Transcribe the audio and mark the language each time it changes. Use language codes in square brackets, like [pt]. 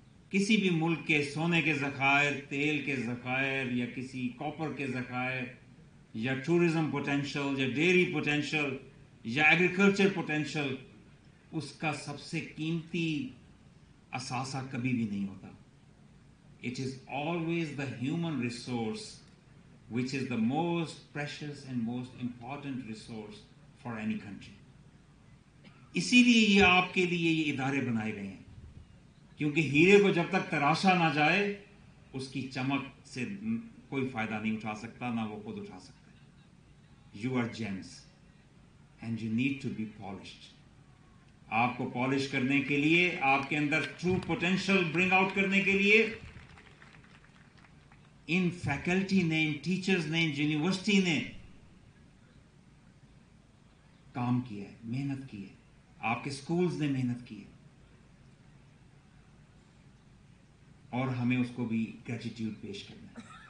[ur] کسی بھی ملک کے سونے کے ذخائر، تیل کے ذخائر یا کسی کاپر کے ذخائر یا ٹورزم پوٹینشل یا ڈیری پوٹینشل یا ایگریکلچر پوٹینشل، اس کا سب سے قیمتی اثاثہ کبھی بھی نہیں ہوتا. [en] It is always the human resource which is the most precious and most important resource for any country. [ur] اسی لیے یہ آپ کے لیے یہ ادارے بنائے گئے ہیں، کیونکہ ہیرے کو جب تک تراشا نہ جائے اس کی چمک سے کوئی فائدہ نہیں اٹھا سکتا، نہ وہ خود اٹھا سکتا ہے. [en] You are gems and you need to be polished. [ur] آپ کو پالش کرنے کے لیے، آپ کے اندر [en] true potential bring out [ur] کرنے کے لیے ان فیکلٹی نے، ان ٹیچرز نے، ان یونیورسٹی نے کام کیا ہے، محنت کی ہے. آپ کے سکولز نے محنت کی ہے اور ہمیں اس کو بھی گریٹیٹیوڈ پیش کرنا ہے.